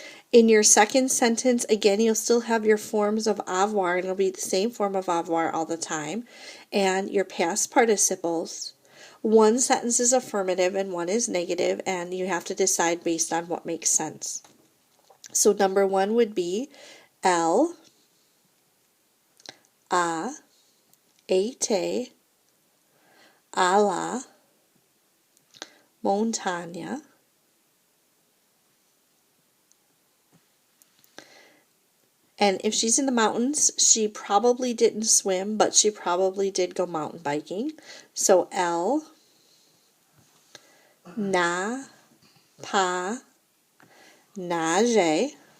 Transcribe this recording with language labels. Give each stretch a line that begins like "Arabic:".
English: In your second sentence, again, you'll still have your forms of avoir, and it'll be the same form of avoir all the time, and your past participles. One sentence is affirmative and one is negative, and you have to decide based on what makes sense. So number 1 would be
French: elle a été à la montagne.
English: And if she's in the mountains, she probably didn't swim, but she probably did go mountain biking.
French: So elle n'a pas nagé.